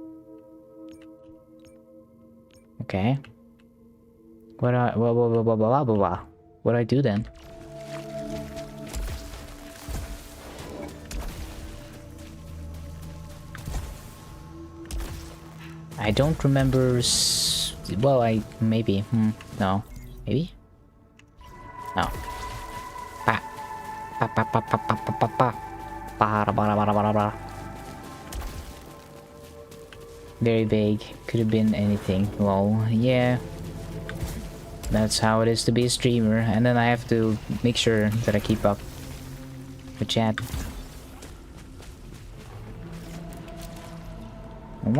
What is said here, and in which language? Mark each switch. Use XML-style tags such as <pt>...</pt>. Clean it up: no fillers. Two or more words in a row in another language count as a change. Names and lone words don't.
<en>Okay. What do I do then? I don't remember. Well, maybe. No, maybe. No. Pa. Pa pa pa pa pa pa pa pa. Ba da ba da ba da ba da ba. Very vague. Could have been anything. Well, yeah. That's how it is to be a streamer. And then I have to make sure that I keep up with chat. What?</en>